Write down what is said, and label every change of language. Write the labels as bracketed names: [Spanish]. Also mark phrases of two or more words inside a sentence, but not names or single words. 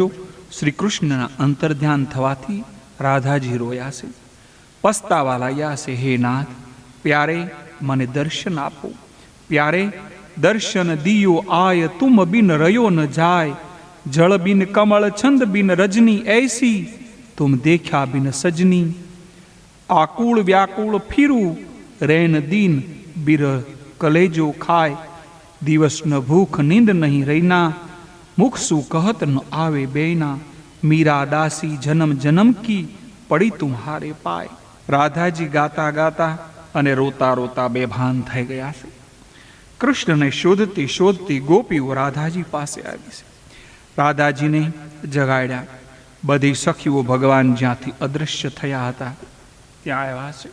[Gujarati] શ્રી કૃષ્ણના અંતર્ધ્યાન થવાથી રાધાજી રોયા છે, પસ્તાવા લાગ્યા છે. હે નાથ, પ્યારે મને દર્શન આપો. [Hindi] प्यारे दर्शन दियो आय, तुम बिन रयो न जाय. जल बिन कमल, छंद बिन रजनी, ऐसी तुम देखा बिन सजनी. आकुल व्याकुल फिरू, रैन दीन बिर कलेजो खाय. दिवस न भूख नींद नहीं रैना, मुख सु कहत न आवे बेना. मीरा दासी जन्म जन्म की, पड़ी तुम्हारे पाय. [Gujarati] રાધાજી ગાતા ગાતા અને રોતા રોતા બેભાન થઈ ગયા છે. કૃષ્ણને શોધતી શોધતી ગોપીઓ રાધાજી પાસે આવી છે. રાધાજીને જગાડ્યા. બધી સખીઓ ભગવાન જ્યાંથી અદૃશ્ય થયા હતા ત્યાં આવ્યા છે.